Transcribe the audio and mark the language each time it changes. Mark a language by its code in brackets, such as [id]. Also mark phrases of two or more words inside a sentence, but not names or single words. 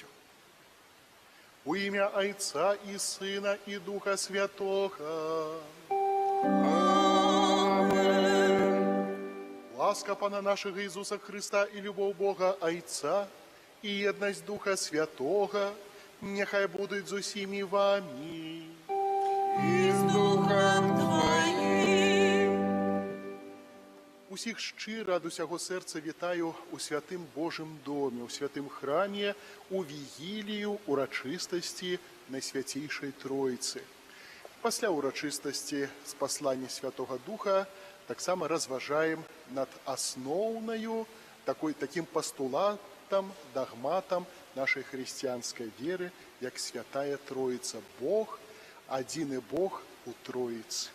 [ru] У имя Отца и Сына и Духа Святого. [uk] Ласка Пана нашего Иисуса Христа и любовь Бога Отца и едность Духа Святого нехай будуть з усіми вами. [ru] И с Духом Твоим. [be] Усіх шчыра ад усяго сэрца вітаю у святым Божым доме, у святым храме, у вігілію урачыстасці Найсвяцейшай Троіцы. Пасля урачыстасці з паслання Святога Духа таксама разважаем над асноўнаю таким пастулатам, дагматам нашай хрысціянскай веры, як Святая Троіца, Бог, адзіны Бог у Троіцы.